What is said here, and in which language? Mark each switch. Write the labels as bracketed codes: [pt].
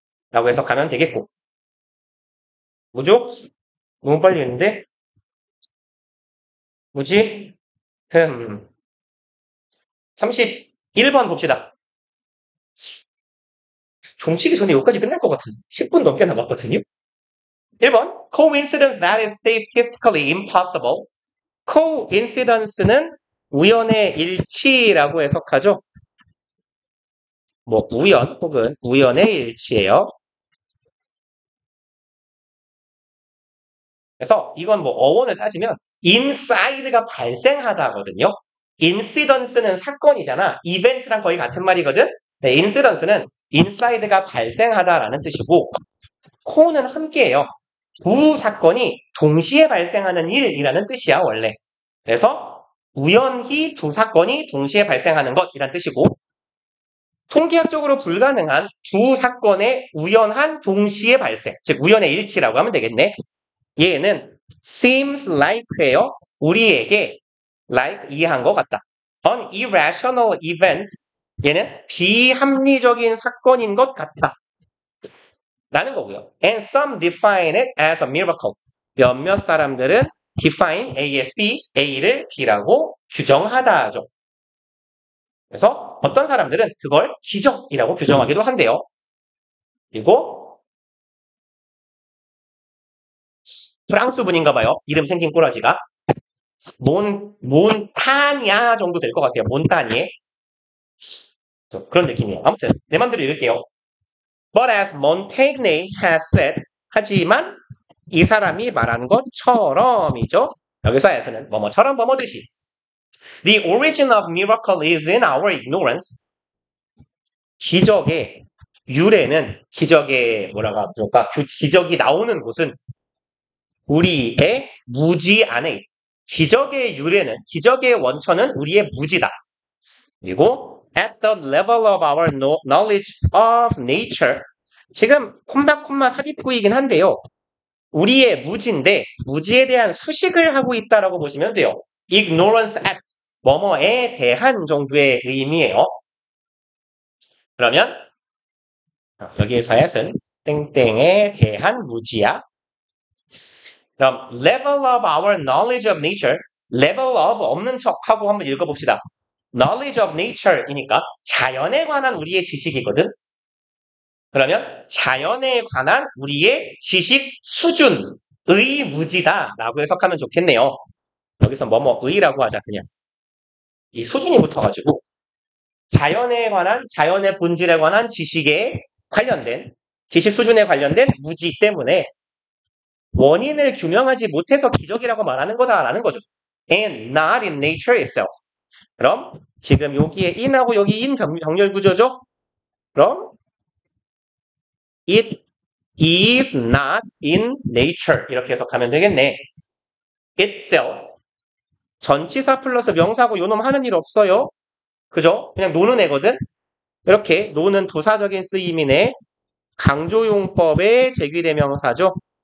[ko] 라고 해석하면 되겠고. 뭐죠? 너무 빨리 했는데? 뭐지? 31번 봅시다. 종치기 전에 여기까지 끝날 것 같은 10분 넘게 남았거든요. [en] 1번 Coincidence that is statistically impossible. [ko] Coincidence는 우연의 일치라고 해석하죠. 뭐 우연 혹은 우연의 일치예요. 그래서 이건 뭐 어원을 따지면 inside가 발생하다거든요. incidence는 사건이잖아. 이벤트랑 거의 같은 말이거든. 네, incidence는 inside가 발생하다라는 뜻이고 co는 함께해요. 두 사건이 동시에 발생하는 일이라는 뜻이야 원래. 그래서 우연히 두 사건이 동시에 발생하는 것이란 뜻이고 통계학적으로 불가능한 두 사건의 우연한 동시에 발생, 즉 우연의 일치라고 하면 되겠네. 얘는 [en] seems like [ko] 예요. 우리에게 like 이해한 것 같다. [en] An irrational event [ko] 얘는 비합리적인 사건인 것 같다. 라는 거고요. [en] And some define it as a miracle. [ko] 몇몇 사람들은 [en] define A as B, [ko] A를 B라고 규정하다죠. 그래서 어떤 사람들은 그걸 기적이라고 규정하기도 한대요. 그리고 프랑스 분인가 봐요. 이름 생긴 꼬라지가. 몬타냐 정도 될 것 같아요. 몬타니에. 그런 느낌이에요. 아무튼 내 맘대로 읽을게요. [en] But as Montaigne has said, [ko] 하지만 이 사람이 말한 것처럼이죠. 여기서 as는 뭐뭐처럼 뭐뭐듯이. [en] The origin of miracle is in our ignorance. [ko] 기적의 유래는 기적의 뭐라고 할까? 기적이 나오는 곳은 우리의 무지 안에 있다. 기적의 유래는 기적의 원천은 우리의 무지다. [en] 그리고 at the level of our knowledge of nature [ko] 지금 콤마 삽입구이긴 한데요. 우리의 무지인데 무지에 대한 수식을 하고 있다라고 보시면 돼요. ignorance at 뭐뭐에 대한 정도의 의미예요. 그러면 여기에서 at은 땡땡에 대한 무지야. [en] 그럼 level of our knowledge of nature level of [ko] 없는 척하고 한번 읽어봅시다. [en] knowledge of nature [ko] 이니까 자연에 관한 우리의 지식이거든. 그러면 자연에 관한 우리의 지식 수준의 무지다라고 해석하면 좋겠네요. 여기서 뭐뭐의라고 하자 그냥. 이 수준이 붙어가지고 자연에 관한 자연의 본질에 관한 지식에 관련된 지식 수준에 관련된 무지 때문에 원인을 규명하지 못해서 기적이라고 말하는 거다라는 거죠. [en] And not in nature itself. [ko] 그럼 지금 여기에 in하고 여기 in 병렬 구조죠. 그럼 [en] it is not in nature [ko] 이렇게 해석하면 되겠네. itself 전치사 플러스 명사고 요놈 하는 일 없어요. 그죠? 그냥 노는 애거든. 이렇게 노는 부사적인 쓰임이네. 강조용법의 제귀대명사죠.